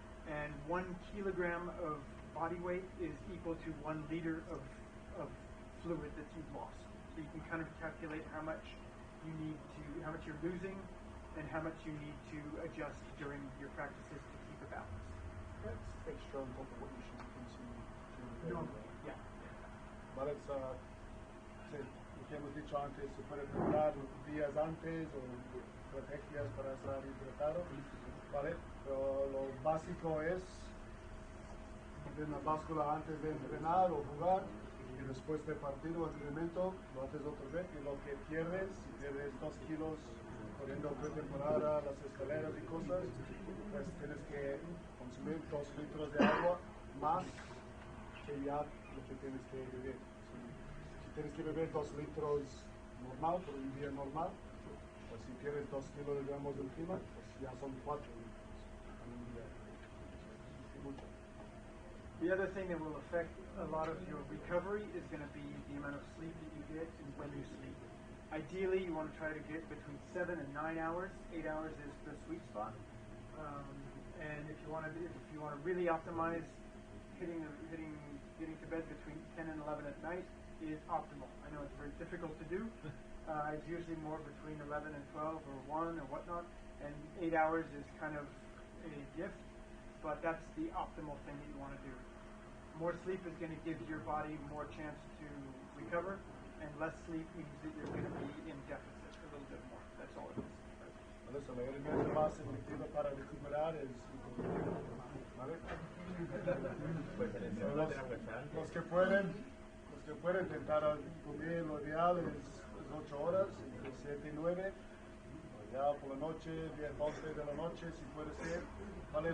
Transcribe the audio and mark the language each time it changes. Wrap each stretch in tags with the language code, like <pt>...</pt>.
<en>And 1 kilogram of body weight is equal to 1 liter of fluid that you've lost. So you can kind of calculate how much you're losing, and how much you need to adjust during your practices to keep a balance. That's extra on top of what you should consume. Normally, yeah.</en> <es>¿vale? Sí, lo que hemos dicho antes, se puede preparar días antes o estrategias para estar hidratado, ¿vale? Pero lo básico es tener una báscula antes de entrenar o jugar, y después de partido o entrenamiento lo haces otra vez, y lo que pierdes, si pierdes 2 kilos corriendo pretemporada, las escaleras y cosas, pues tienes que consumir 2 litros de agua más que ya lo que tienes que beber. Si tienes que beber 2 litros normal, por un día normal, pues si pierdes 2 kilogramos encima, pues ya son 4 litros en un día. Es mucho.</es> <en>The other thing that will affect a lot of your recovery is going to be the amount of sleep that you get and when you sleep. Ideally, you want to try to get between 7 and 9 hours. 8 hours is the sweet spot. And if you want to really optimize, getting to bed between 10 and 11 at night is optimal. I know it's very difficult to do. It's usually more between 11 and 12 or 1 or whatnot, and 8 hours is kind of a gift, but that's the optimal thing that you want to do. More sleep is going to give your body more chance to recover, and less sleep means that you're going to be in deficit a little bit more. That's all it is.</en> <es>Por eso, el elemento más efectivo para recuperar es el cognitivo, ¿vale? Los que pueden intentar dormir, lo ideal es 8 horas, entre 7 y 9, ya por la noche, 10, 11 de la noche, si puede ser, ¿vale?</es>